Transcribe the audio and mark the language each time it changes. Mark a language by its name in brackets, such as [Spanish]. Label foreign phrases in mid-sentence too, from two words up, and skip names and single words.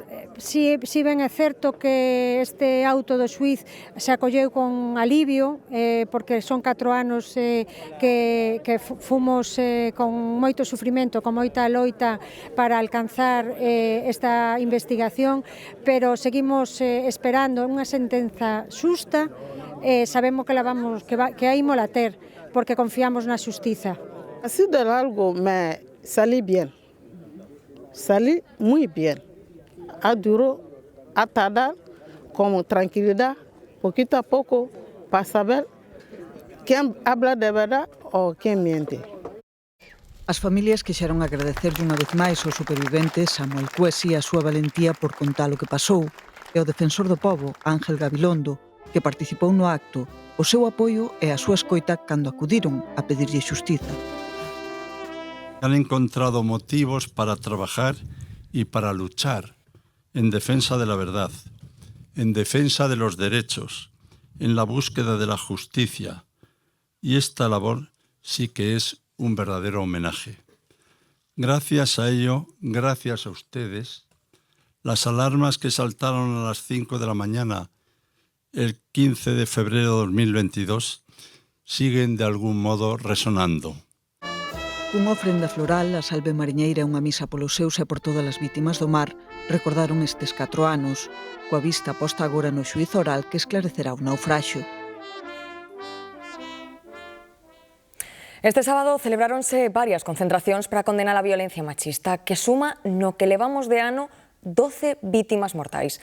[Galician] Si ben é certo que este auto do xuiz se acolleu con alivio, porque son 4 anos que fomos con moito sufrimento, con moita loita para alcanzar esta investigación, pero seguimos esperando unha sentenza xusta. Sabemos que a ímola ter, porque confiamos na xustiza. [Spanish] Ha sido algo, me salí bien. Salí muy bien. Ha durado a tardar con tranquilidad, poquito a poco, para saber quién habla de verdad o quién miente. [Galician] As familias quixeron agradecerlle unha vez máis aos superviventes Samuel Cuesi a súa valentía por contar o que pasou e ao defensor do pobo, Ángel Gabilondo, que participou no acto, o seu apoio e a súa escoita cando acudiron a pedirlle xustiza. [Spanish] Han encontrado motivos para trabajar y para luchar en defensa de la verdad, en defensa de los derechos, en la búsqueda de la justicia. Y esta labor sí que es un verdadero homenaje. Gracias a ello, gracias a ustedes, las alarmas que saltaron a las 5 de la mañana el 15 de febrero de 2022 siguen de algún modo resonando. [Galician] Unha ofrenda floral, a salve mariñeira e unha misa polos seus e por todas as vítimas do mar recordaron estes 4 anos, coa vista posta agora no xuízo oral que esclarecerá o naufraxio. Este sábado celebráronse varias concentracións para condenar a violencia machista que suma no que levamos de ano 12 vítimas mortais.